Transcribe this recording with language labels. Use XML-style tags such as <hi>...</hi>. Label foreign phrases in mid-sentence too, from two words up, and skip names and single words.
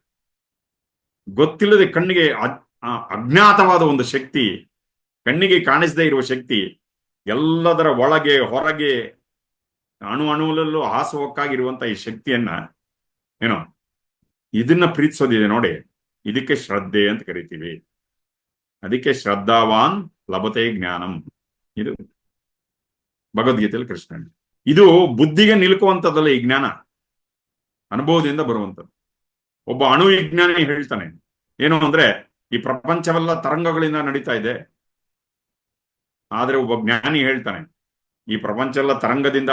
<kn>ಗೊತ್ತಿಲ್ಲದೆ ಕಣ್ಣಿಗೆ ಅಜ್ಞಾತವಾದ ಒಂದು ಶಕ್ತಿ, ಕಣ್ಣಿಗೆ ಕಾಣಿಸದೇ ಇರುವ ಶಕ್ತಿ, ಎಲ್ಲದರ ಒಳಗೆ ಹೊರಗೆ ಅಣುವಲ್ಲೂ ಹಾಸುವಕ್ಕಾಗಿರುವಂತ ಈ ಶಕ್ತಿಯನ್ನ ಏನೋ ಇದನ್ನ ಪ್ರೀತಿಸೋದಿದೆ ನೋಡಿ, ಇದಕ್ಕೆ ಶ್ರದ್ಧೆ ಅಂತ ಕರಿತೀವಿ. ಅದಕ್ಕೆ</kn> <sa>ಶ್ರದ್ಧಾವಾನ್ ಲಭತೆ ಜ್ಞಾನಂ.</sa> <kn>ಇದು ಭಗವದ್ಗೀತೆಯಲ್ಲಿ ಕೃಷ್ಣ. ಇದು ಬುದ್ಧಿಗೆ ನಿಲುಕುವಂಥದ್ದಲ್ಲ. ಈ ಜ್ಞಾನ ಅನುಭವದಿಂದ ಬರುವಂಥದ್ದು. ಒಬ್ಬ ಅಣು ವಿಜ್ಞಾನಿ ಹೇಳ್ತಾನೆ ಏನು ಅಂದ್ರೆ, ಈ ಪ್ರಪಂಚವೆಲ್ಲ ತರಂಗಗಳಿಂದ ನಡೀತಾ ಇದೆ. ಆದ್ರೆ ಒಬ್ಬ ಜ್ಞಾನಿ ಹೇಳ್ತಾನೆ ಈ ಪ್ರಪಂಚ ಎಲ್ಲ ತರಂಗದಿಂದ.</kn>